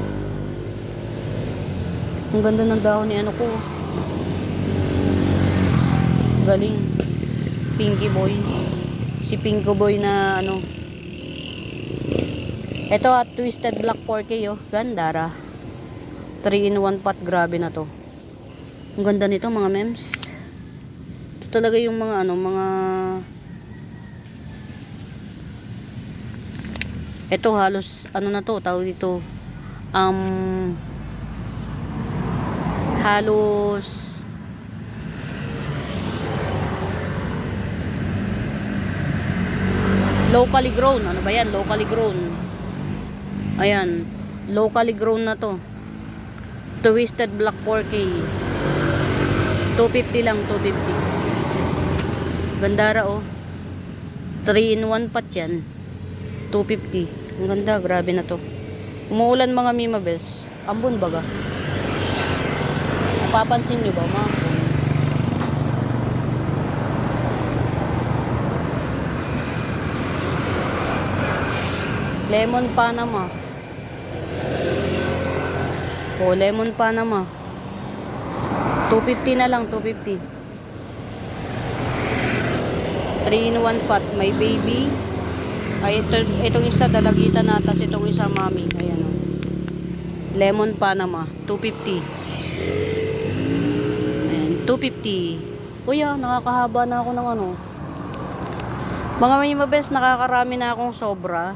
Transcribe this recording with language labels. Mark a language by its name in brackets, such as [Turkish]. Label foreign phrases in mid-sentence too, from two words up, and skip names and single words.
[Filipino] Ang ganda ng dahon ni ano ko. Galing. Pinky Boy. Si Pinky Boy na ano. Ito at Twisted Black 4K oh. Gandara. [English] 3-in-1 pot. [Filipino] Grabe na to. Ang ganda nito mga mems. Ito talaga yung mga ano, mga ito halos ano na to, tawag dito halos [English] locally grown. [Filipino] Ano ba yan? [English] Locally grown. [Filipino] Ayan, [English] locally grown [Filipino] na to. Twisted Black 4K. 250 lang, 250. Gandara oh. [English] 3-in-1 pot [Filipino] yan. 250. Ang ganda, grabe na to. Umuulan mga mimabes. Ambon baga. Napapansin nyo ba mga? Lemon Panama. Oh, Lemon Panama. 250 na lang, 250. [English] 3-in-1 pot, [Filipino] may baby. Ay, itong isa dalagitan na, tas itong isa mami. Ayan o. Lemon Panama, 250. Ayan, 250. Uy, nakakahaba na ako ng ano. Mga mimabes, nakakarami na akong sobra.